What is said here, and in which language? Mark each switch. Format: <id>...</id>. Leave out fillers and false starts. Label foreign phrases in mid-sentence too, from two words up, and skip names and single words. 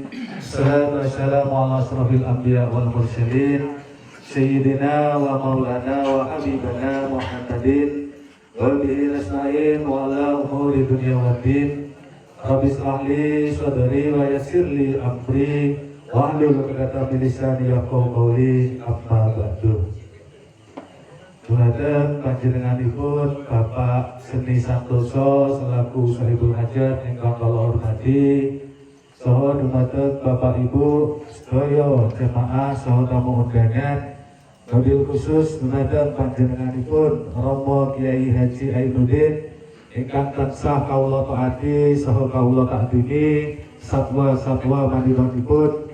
<ar>والصلاة والسلام على أشرف الأنبياء والمرسلين سيدنا ومولانا وحبيبنا محمد وبه نستعين وعلى أمور الدنيا والدين. رب اشرح لي صدري ويسر لي أمري واحلل عقدة من لساني يفقهوا قولي. أما بعد.</ar> <jv>Dumateng panjenenganipun Bapak Seni Santoso selaku</jv> <ar>صاحب الحاجة</ar> <jv>ingkang kula hormati, saha dumateng Bapak Ibu sedaya jemaah saha tamu undangan, wabil khusus dumateng panjenenganipun Romo Kiai Haji Ainuddin ingkang tansah kawula taati saha kawula taatimi satwa-satwa manipun.</jv>